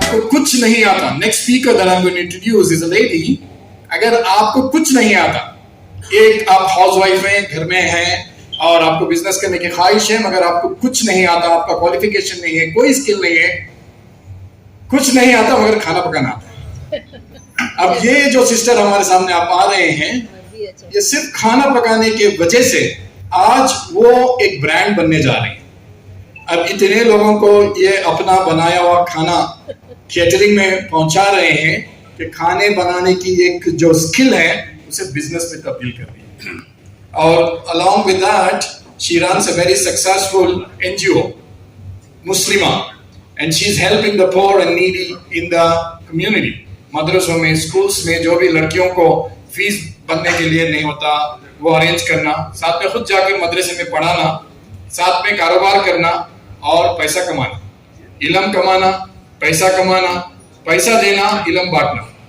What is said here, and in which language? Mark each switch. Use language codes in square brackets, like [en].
[ur] کچھ نہیں آتا, [en] next speaker that I'm going to introduce is a lady. [ur] اگر آپ کو کچھ نہیں آتا, ایک آپ ہاؤس وائف ہیں, گھر میں ہیں اور آپ کو بزنس کرنے کی خواہش ہے, مگر آپ کو کچھ نہیں آتا, آپ کا کوالیفیکیشن نہیں ہے, کوئی اسکل نہیں ہے, کچھ نہیں آتا مگر کھانا پکانا آتا ہے. اب یہ جو سسٹر ہمارے سامنے آپ آ رہے ہیں, یہ صرف کھانا پکانے کی وجہ سے آج وہ ایک برانڈ بننے جا رہے ہیں. اب اتنے لوگوں کو یہ اپنا بنایا ہوا کھانا کیٹرنگ میں پہنچا رہے ہیں کہ کھانے بنانے کی ایک جو اسکل ہے اسے بزنس میں تبدیل کر دی. [en] اور along with that she runs a very successful NGO, Muslima, and she is helping the poor and needy in the community. [ur] مدرسوں میں, اسکولس میں جو بھی لڑکیوں کو فیس بننے کے لیے نہیں ہوتا وہ ارینج کرنا, ساتھ میں خود جا کے مدرسے میں پڑھانا, ساتھ میں کاروبار کرنا اور پیسہ کمانا, علم کمانا, پیسہ کمانا, پیسہ دینا, علم بانٹنا.